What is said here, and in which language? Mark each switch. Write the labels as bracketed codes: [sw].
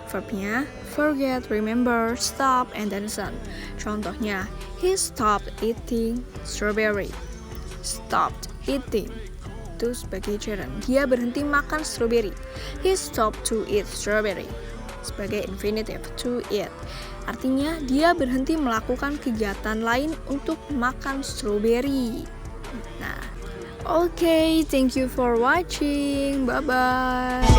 [en] Verbnya forget, remember, stop, and then some. [id] Contohnya, [en] he stopped eating strawberry. Stopped eating. [id] Itu sebagai gerund. Dia berhenti makan strawberry. [en] He stopped to eat strawberry. [id] Sebagai infinitive, to eat. Artinya, dia berhenti melakukan kegiatan lain untuk makan strawberry. [en] Nah, okay, thank you for watching. Bye-bye.